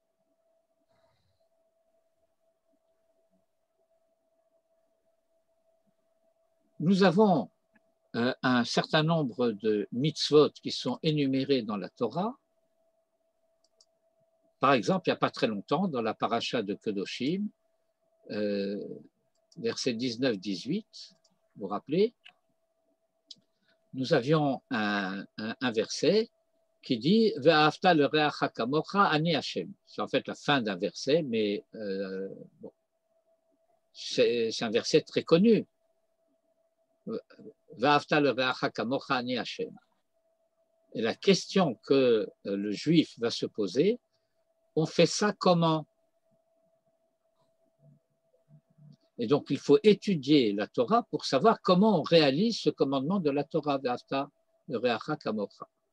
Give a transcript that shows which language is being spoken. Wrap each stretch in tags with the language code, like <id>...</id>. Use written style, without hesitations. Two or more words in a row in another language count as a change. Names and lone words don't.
<fr>Nous avons un certain nombre de mitzvot qui sont énumérés dans la Torah. Par exemple, il n'y a pas très longtemps, dans la paracha de Kedoshim, versets 19-18, vous vous rappelez, nous avions un verset qui dit «</fr> <he>ואהבת לרעך כמוך אני ה ».</he> <fr>C'est en fait la fin d'un verset, mais bon, c'est un verset très connu. «</fr> <he>ואהבת לרעך כמוך אני ה ».</he> <fr>Et la question que le juif va se poser, on fait ça comment? Et donc, il faut étudier la Torah pour savoir comment on réalise ce commandement de la Torah,</fr> <he>ואהבת לרעך כמוך.</he>